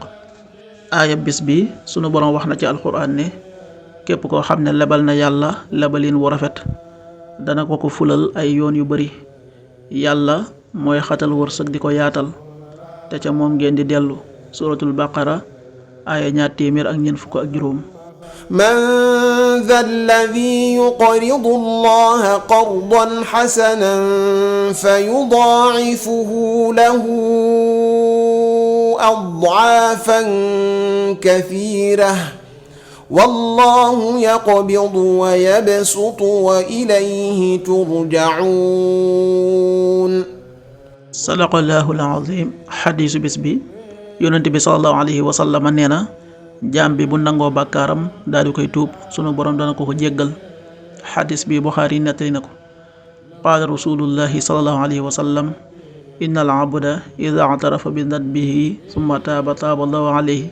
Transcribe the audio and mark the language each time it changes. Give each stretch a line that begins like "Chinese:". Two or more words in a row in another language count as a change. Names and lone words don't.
Wolof: aaya bis bi sunu boroom wax na ci alxuraan ne képp koo xam ne lebal na yàlla lebalin wu rafet dana ko ko fulal ay yoon yu bari. yàlla mooy xatal wërsëg di ko yaatal te ca moom ngeen di dellu. suratul baqara aaya 245.
Arabic: من ذا الذي يقرض الله قرضا حسنا فيضاعفه له أضعافا كثيرة والله يقبض ويبسط وإليه ترجعون. صدق الله العظيم.
Wolof: xadiisu bis bi yonent bi
Arabic: صلى الله عليه وسلم
Wolof: nee na jaam bi bu nangoo bàkkaaram daal di koy tuub sunu borom dana ko jéggal. xadis bi Buxaari nettali na ko.
Arabic: قال رسول الله صلى الله عليه وسلم إن العبد إذا اعترف بذنبه ثم تاب تاب الله عليه.